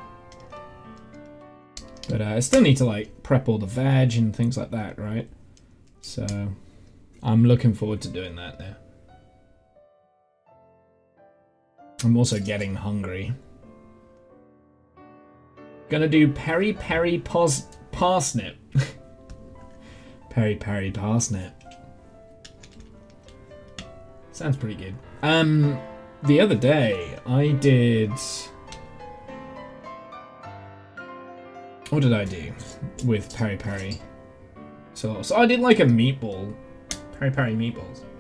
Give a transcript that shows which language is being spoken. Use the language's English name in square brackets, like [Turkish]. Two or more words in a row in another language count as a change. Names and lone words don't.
[English] But I still need to like prep all the veg and things like that, right? So I'm looking forward to doing that now. I'm also getting hungry. Gonna do peri-peri parsnip. Peri-peri parsnip. Sounds pretty good. The other day I did... What did I do with peri-peri? So I did like a meatball. Peri-peri meatballs.